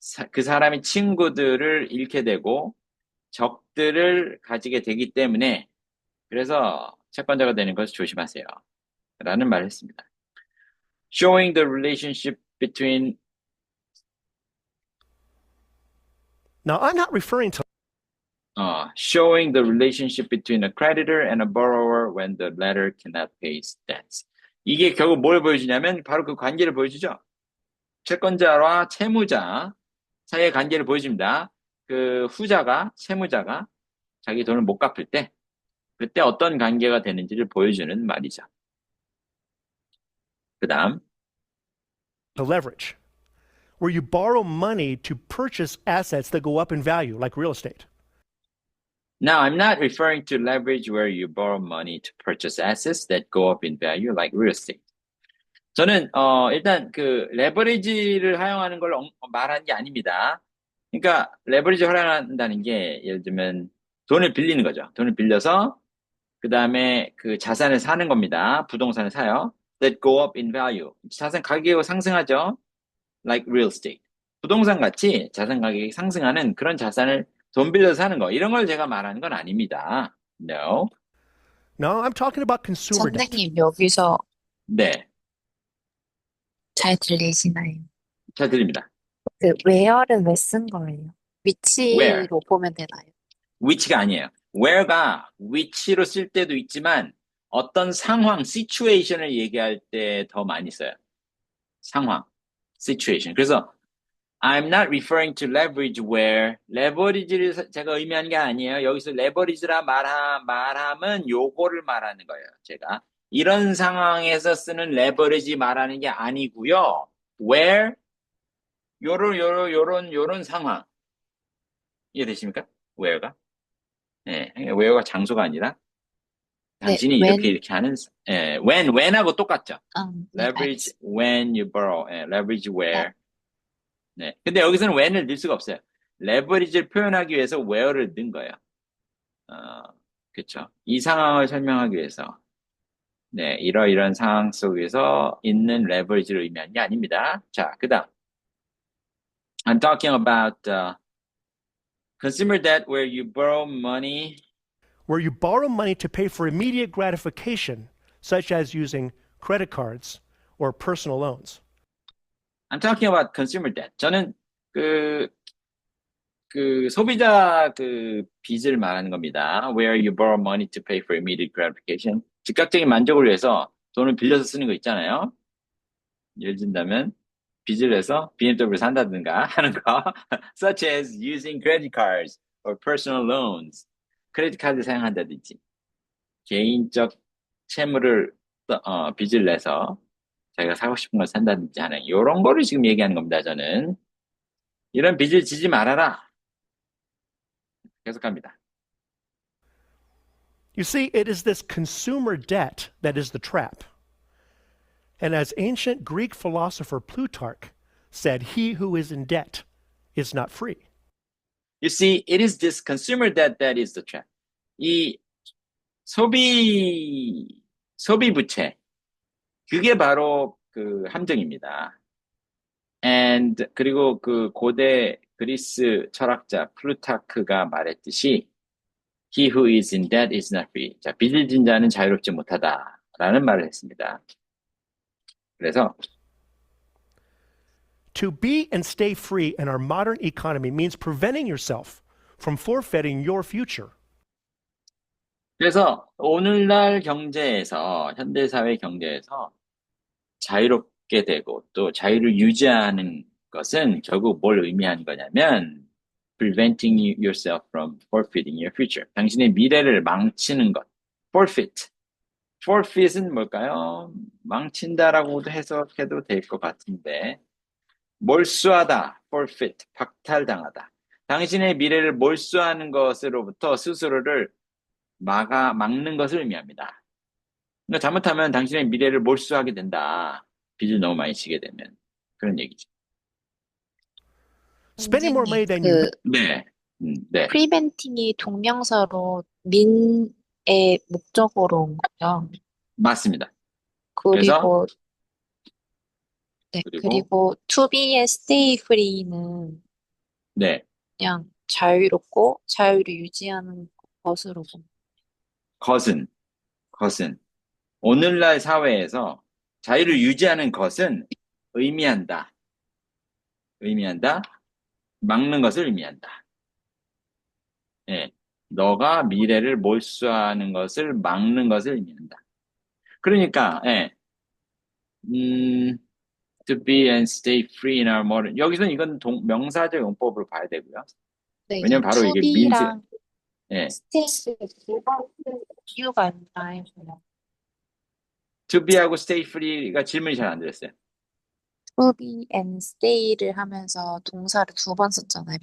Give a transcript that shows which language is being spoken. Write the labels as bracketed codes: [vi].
[ko] 그 사람이 친구들을 잃게 되고, 적들을 가지게 되기 때문에, 그래서 채권자가 되는 것을 조심하세요. 라는 말을 했습니다. [en] Showing the relationship between Now, I'm not referring to showing the relationship between a creditor and a borrower when the latter cannot pay his debts. [ko] 이게 결국 뭘 보여주냐면 바로 그 관계를 보여주죠. 채권자와 채무자 사이의 관계를 보여줍니다. 그 후자가, 채무자가 자기 돈을 못 갚을 때 그때 어떤 관계가 되는지를 보여주는 말이죠. 그 다음 [en] the leverage, where you borrow money to purchase assets that go up in value, like real estate. Now, I'm not referring to leverage where you borrow money to purchase assets that go up in value, like real estate. [ko] 저는 일단 그 레버리지를 활용하는 걸 말하는 게 아닙니다. 그러니까 레버리지 활용한다는 게 예를 들면 돈을 빌리는 거죠. 돈을 빌려서 그 다음에 그 자산을 사는 겁니다. 부동산을 사요. [en] That go up in value. [ko] 자산 가격이 상승하죠. [en] Like real estate. [ko] 부동산 같이 자산 가격이 상승하는 그런 자산을 돈 빌려서 사는 거. 이런 걸 제가 말하는 건 아닙니다. [en] No. No, I'm talking about consumer debt. [ko] 선생님, 여기서 네. 잘 들리시나요? 잘 들립니다. 그 where를 왜 쓴 거예요? [en] Where. [ko] 위치로 보면 되나요? 위치가 아니에요. where가 위치로 쓸 때도 있지만 어떤 상황, situation을 얘기할 때 더 많이 써요. 상황, situation. 그래서 [en] I'm not referring to leverage where [ko] leverage를 제가 의미하는 게 아니에요. 여기서 leverage라 말하면 요거를 말하는 거예요. 제가 이런 상황에서 쓰는 leverage 말하는 게 아니고요. where 요런 상황 이해되십니까? where가 네, where가 장소가 아니라 당신이 네, 이렇게 하는 when하고 똑같죠. 네, [en] leverage when you borrow, leverage where. [ko] 네. 네. 근데 여기서는 when을 넣을 수가 없어요. leverage를 표현하기 위해서 where를 넣은 거예요. 그렇죠. 이 상황을 설명하기 위해서. 네, 이러이러한 상황 속에서 있는 leverage를 의미하는 게 아닙니다. 자, 그다음. [en] I'm talking about consumer debt where you borrow money. Where you borrow money to pay for immediate gratification, such as using credit cards or personal loans. I'm talking about consumer debt. [ko] 저는 소비자 빚을 말하는 겁니다. [en] Where you borrow money to pay for immediate gratification. [ko] 즉각적인 만족을 위해서 돈을 빌려서 쓰는 거 있잖아요. 예를 든다면 빚을 내서 BMW를 산다든가 하는 거. [en] Such as using credit cards or personal loans. [ko] 크레딧 카드 사용한다든지. 개인적 채무를 빚을 내서 자기가 사고 싶은 걸 산다든지 하는 이런 거를 지금 얘기하는 겁니다. 저는 이런 빚을 지지 말아라. 계속합니다. [en] You see, it is this consumer debt that is the trap. And as ancient Greek philosopher Plutarch said, he who is in debt is not free. You see, it is this consumer debt that is the trap. [ko] 이 소비 부채, 그게 바로 그 함정입니다. 그리고 그 고대 그리스 철학자 플루타크가 말했듯이 [en] He who is in debt is not free. [ko] 자, 빚을 진 자는 자유롭지 못하다라는 말을 했습니다. 그래서 [en] To be and stay free in our modern economy means preventing yourself from forfeiting your future. [ko] 그래서 오늘날 경제에서 현대사회 경제에서 자유롭게 되고 또 자유를 유지하는 것은 결국 뭘 의미하는 거냐면 [en] preventing yourself from forfeiting your future. [ko] 당신의 미래를 망치는 것. forfeit. forfeit은 뭘까요? 망친다라고도 해석해도 될 것 같은데 몰수하다. forfeit. 박탈당하다. 당신의 미래를 몰수하는 것으로부터 스스로를 막는 것을 의미합니다. 그러니까 잘못하면 당신의 미래를 몰수하게 된다. 빚을 너무 많이 지게 되면. 그런 얘기죠. [en] Spending more money than [ko] 그 [en] you [ko] 네. 네. preventing이 동명사로 민의 목적어로 온 거죠. 맞습니다. 그래서 그리고 네, 그리고 to be and stay free는 네. 그냥 자유롭고 자유를 유지하는 것으로 봅니다. 것은 오늘날 사회에서 자유를 유지하는 것은 의미한다. 막는 것을 의미한다. 예. 너가 미래를 몰수하는 것을 막는 것을 의미한다. 그러니까 예. [en] to be and stay free in our modern. [ko] 여기서는 이건 명사적 용법으로 봐야 되고요. 네, 왜냐면 바로 [en] to [ko] 이게 be랑 예. stay 두번 이유가 있나요? to be하고 stay free가 질문이 잘 안 들렸어요. to be and stay를 하면서 동사를 두 번 썼잖아요.